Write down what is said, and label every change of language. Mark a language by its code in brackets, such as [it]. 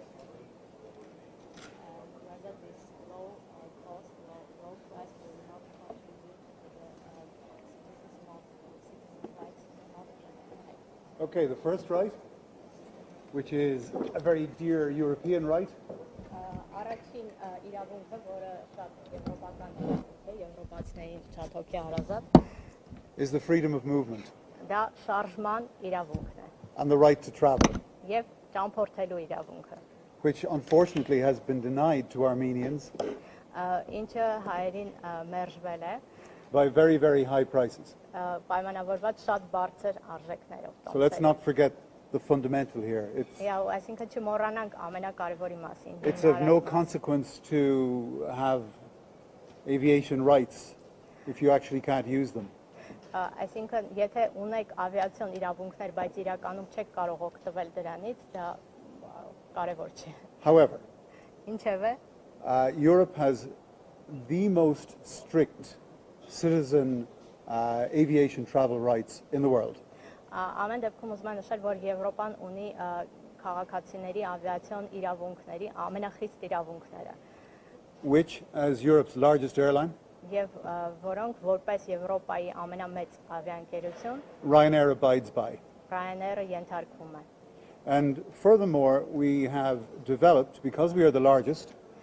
[en] Whether this low cost, low price will not contribute to the citizens' rights not being protected. Okay, the first right, which is a very dear European right. [hy] Առաջին իրավունքը, որը շատ եվրոպական իրավունք է, եվրոպացիներին շատ հոգի հարազատ, [en] is the freedom of movement [hy] դա շարժման իրավունքն է [en] and the right to travel, [hy] եւ ճամփորդելու իրավունքը, [en] which unfortunately has been denied to Armenians [hy] ինչը հայերին մերժվել է [en] by very, very high prices. [hy] պայմանավորված շատ բարձր արժեքներով։ [en] So let's not forget the fundamental here. [hy] Այսինքն չմոռանանք ամենակարևորի մասին։ [en] It's of no consequence to have aviation rights if you actually can't use them. [hy] Այսինքն եթե ունեք ավիացիոն իրավունքներ, բայց իրականում չեք կարող օգտվել դրանից, դա կարևոր չէ։ [en] However, [hy] Ինչևէ, [en] Europe has the most strict citizen aviation travel rights in the world. [hy] ամեն դեպքում ուզում եմ նշել, որ Եվրոպան ունի քաղաքացիների ավիացիոն իրավունքների ամենախիստ իրավունքները, [en] which, as Europe's largest airline, [hy] եւ որոնք որպես Եվրոպայի ամենամեծ ավիաընկերություն [en] Ryanair abides by. [hy] Ryanair-ը ենթարկվում է։ [en] And furthermore, we have developed, because we are the largest,